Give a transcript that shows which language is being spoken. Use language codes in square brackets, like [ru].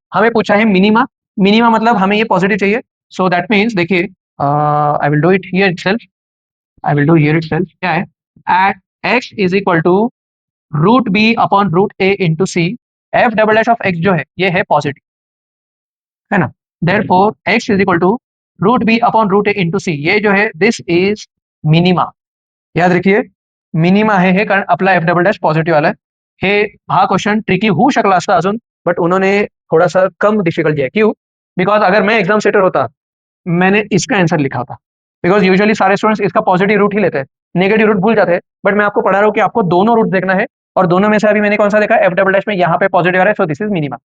[hi] हमें पूछा है मिनिमा, मिनिमा मतलब हमें ये पॉजिटिव चाहिए। सो दैट मीन्स देखिए, I will do it here itself, I will do here itself, क्या है, eight x is equal to root B upon root A into C, F double dash of x जो है ये है positive, है ना, therefore x is equal to root B upon root A into सी, ये जो है दिस इज मिनिमा। [mr] याद रखिए मिनिमा हे कारण आपला एफ डबल डॅश पॉझिटिव्ह आलाय। हे हा क्वेश्चन ट्रिकी होऊ शकला असता अजून, [hi] बट उन्होंने थोड़ा सा कम डिफिकल्ट दिया। क्यों? बिकॉज अगर मैं एग्जाम सेटर होता, मैंने इसका आंसर लिखा होता, बिकॉज यूजुअली सारे स्टूडेंट्स इसका पॉजिटिव रूट ही लेते हैं, नेगेटिव रूट भूल जाते हैं। बट मैं आपको पढ़ा रहा हूँ कि आपको दोनों रूट देखना है, और दोनों में से अभी मैंने कौन सा देखा, एफ डबल डैश में यहाँ पे पॉजिटिव आ रहा है, सो दिस इज मिनिमम।